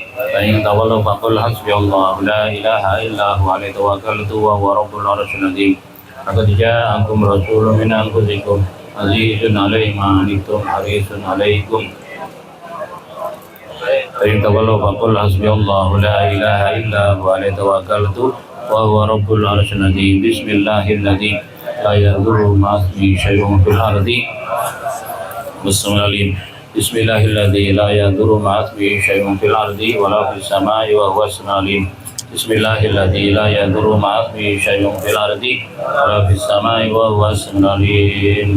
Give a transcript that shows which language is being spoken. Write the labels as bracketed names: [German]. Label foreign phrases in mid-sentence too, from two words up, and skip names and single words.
[Arabic] فإن تولوا فقل حسبي الله لا إله إلا هو عليه توكلت وهو رب العرش العظيم. لقد جاءكم رسول من أنفسكم عزيز عليه ما عنتم حريص عليكم. فإن تولوا فقل حسبي الله لا إله إلا هو عليه توكلت وهو رب العرش العظيم. بسم الله الرحمن الرحيم. لا يضر ما اسمه شيء في الأرض. بسم الله الرحمن الرحيم. بسم الله الرحمن الرحيم. لا يضر ما اسمه شيء في الأرض ولا في السماء وهو السميع العليم. بسم الله الرحمن الرحيم. لا يضر ما اسمه شيء في الأرض ولا في السماء وهو السميع العليم.